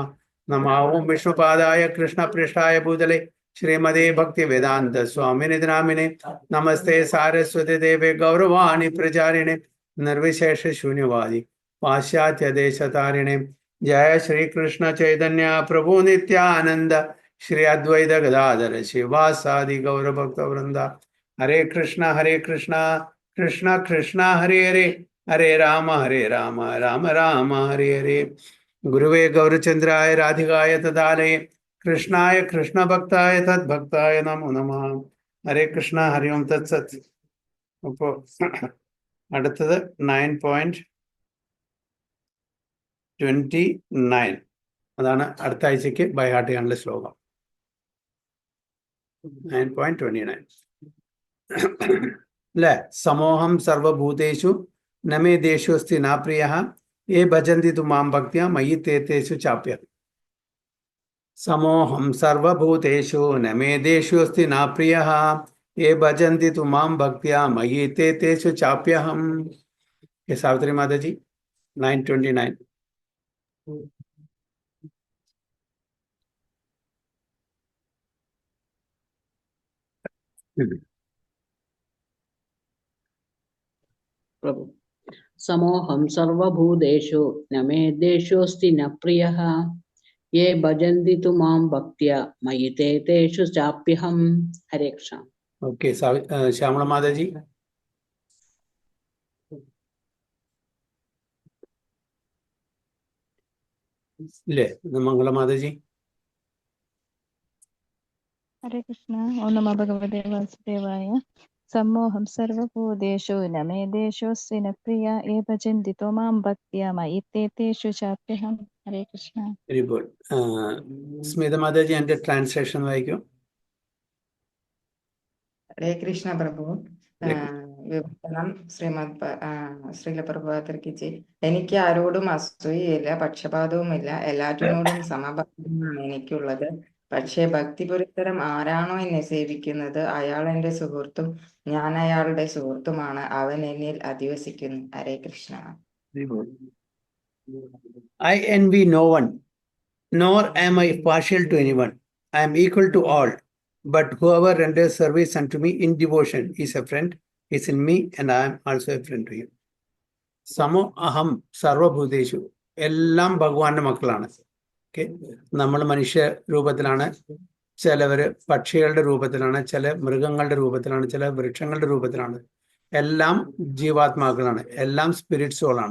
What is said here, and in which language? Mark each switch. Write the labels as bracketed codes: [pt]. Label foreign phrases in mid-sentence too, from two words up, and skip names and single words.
[sa] नमः ओं विष्णुपादाय कृष्णपृष्ठाय भूतले श्रीमदे भक्तिवेदान्त स्वामिनिधि नामिने नमस्ते सारस्वती देवे गौरवाणी प्रचारिणे निर्विशेष शून्यवादी पाश्चात्य देशतारिणे जय श्री कृष्ण चैतन्य प्रभु नित्यानंद श्री अद्वैत गदाधर शिवासादि गौर भक्त वृंदा हरे कृष्णा कृष्णा कृष्णा हरे हरे हरे राम राम राम हरे हरे। गुरुवे गौरचंद्राय राधिकाय तदालये कृष्णाय कृष्ण भक्ताय तद्भक्ताय नमो नमः। हरे कृष्ण हरि ओम् तत्सत्. [ml] അപ്പോൾ അടുത്തത് 9.29 അതാണ് അടുത്ത ആഴ്ചക്ക് ബൈഹാർട്ട് ചെയ്യാനുള്ള ശ്ലോകം. 9.29 അല്ലേ? [sa] समोहं सर्वभूतेषु नमे देशु अस्ति ना प्रिय ये भजन्ति तु मां भक्त्या मयि तेतेषु चाप्य. समोहं सर्वभूतेषु नमे देशु अस्ति ना प्रिय ये भजन्ति तु मां भक्त्या मयि ते तेषु चाप्यहम्. [hi] ये सावित्री माता जी 9:29. [sa] प्रभु समोहं सर्वभूतेषु न मे देशोऽस्ति न प्रियः ये भजन्ति तु मां भक्त्या मयि ते तेषु चाप्यहम्. हरे कृष्ण. [hi] ओके, श्यामला माता जी. ले मंगला माता जी. [sa] हरे कृष्ण. ओम नमो भगवते वासुदेवाय. सम्मोहं सर्वभूतेषु न मे देशोऽस्ति न प्रिया ये भजन्ति तो मां भक्त्या मयि ते तेषु चाप्यहम्. हरे कृष्ण. [en] very good. [ml] സ്മിത മാതാജി എൻ്റെ ട്രാൻസ്ലേഷൻ വായിക്കും. ഹരേ കൃഷ്ണ പ്രഭു. വിവർത്തനം ശ്രീല പ്രഭുപാദർക്ക് എനിക്ക് ആരോടും അസൂയയില്ല, പക്ഷപാതവുമില്ല, എല്ലാറ്റിനോടും സമഭക്തിയാണ് എനിക്കുള്ളത്. പക്ഷേ ഭക്തിപുരസ്സരം ആരാണോ എന്നെ സേവിക്കുന്നത് അയാൾ എന്റെ സുഹൃത്തും ഞാൻ അയാളുടെ സുഹൃത്തുമാണ്. അവൻ എന്നിൽ അധിവസിക്കുന്നു. ഹരേ കൃഷ്ണ. [en] I envy no one, nor am I partial to anyone. I am equal to all. But whoever renders service unto me in devotion is a friend, is in me, and I am also a friend to him. [sa] समो अहं सर्वभूतेषु, [ml] എല്ലാം ഭഗവാന്റെ മക്കളാണ്. ഓക്കെ, നമ്മൾ മനുഷ്യ രൂപത്തിലാണ്, ചിലവർ പക്ഷികളുടെ രൂപത്തിലാണ്, ചില മൃഗങ്ങളുടെ രൂപത്തിലാണ്, ചില വൃക്ഷങ്ങളുടെ രൂപത്തിലാണ്. എല്ലാം ജീവാത്മാക്കളാണ്, എല്ലാം സ്പിരിറ്റ്സുകളാണ്.